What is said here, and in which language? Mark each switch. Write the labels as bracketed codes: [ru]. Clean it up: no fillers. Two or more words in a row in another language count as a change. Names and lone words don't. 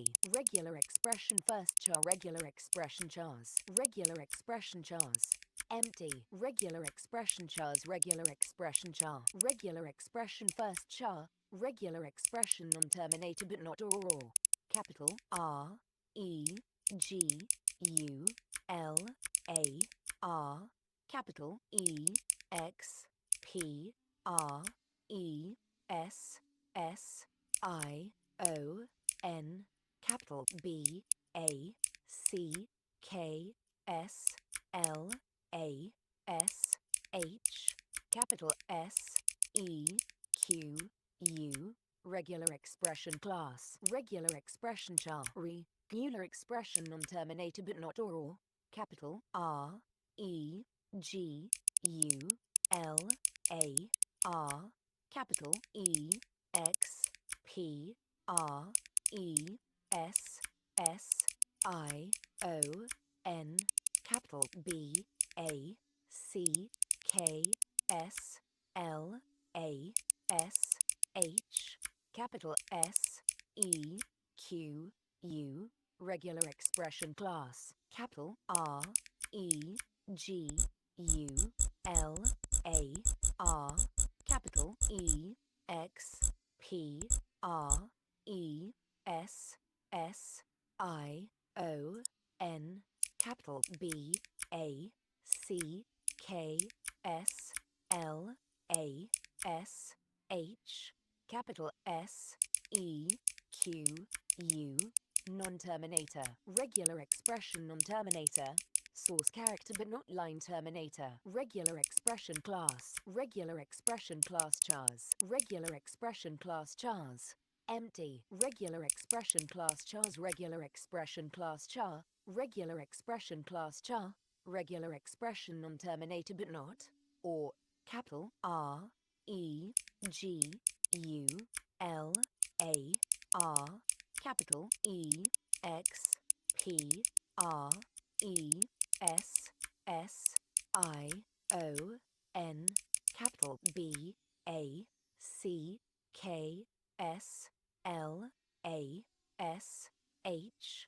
[en] Regular expression first char. Regular expression chars. Regular expression chars. Empty. Regular expression chars. Regular expression char. Regular expression first char. Regular expression non-terminator but not or. Capital R E G U L A R. Capital E X P R E S S I O N. Capital B A C K S L A S H. Capital S E Q U. Regular expression class. Regular expression char. Regular expression non-terminator but not or. Capital R E G U L A R. Capital E X P R E S S I O N. Capital B A C K S L A S H. Capital S E Q U. Regular expression class. Capital R E G U L A R. Capital E X P R E S S I O N. Capital B A C K S L A S H. Capital S E Q U. Non-terminator. Regular expression non-terminator. Source character but not line terminator. Regular expression class. Regular expression class chars. Regular expression class chars. Empty. Regular expression class chars. Regular expression class char. Regular expression class char. Regular expression non-terminator but not or. Capital R E G U L A R. Capital E X P R E S S I O N. Capital B A C K S L A S H.